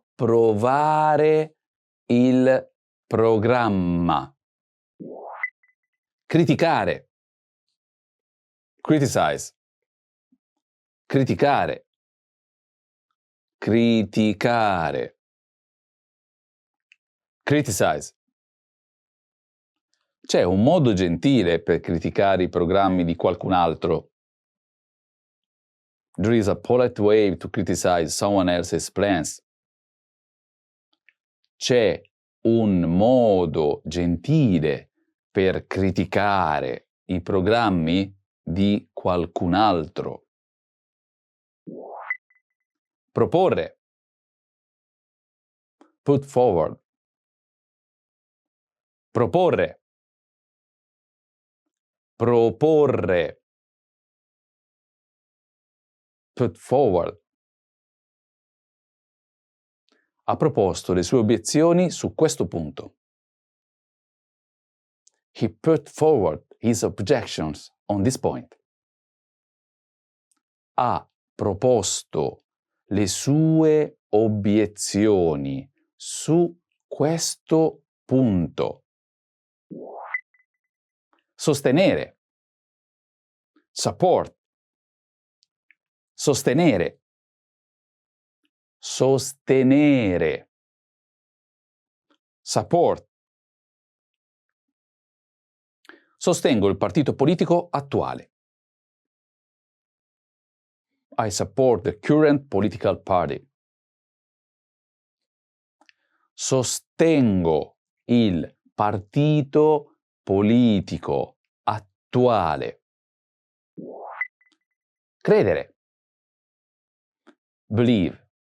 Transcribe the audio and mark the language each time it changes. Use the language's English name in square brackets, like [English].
[Italian] Approvare il programma. Criticare. Criticize. Criticare. Criticare. [English] Criticize. [Italian] C'è un modo gentile per criticare i programmi di qualcun altro. [English] There is a polite way to criticize someone else's plans. [Italian] C'è un modo gentile per criticare i programmi di qualcun altro. Proporre. [English] Put forward. [Italian] Proporre. Proporre. [English] Put forward. [Italian] Ha proposto le sue obiezioni su questo punto. [English] He put forward his objections on this point. [Italian] Ha proposto le sue obiezioni su questo punto. Sostenere. Support. Sostenere. Sostenere. Support. Sostengo il partito politico attuale. [English] I support the current political party. [Italian] Sostengo il partito politico attuale. Credere. Believe.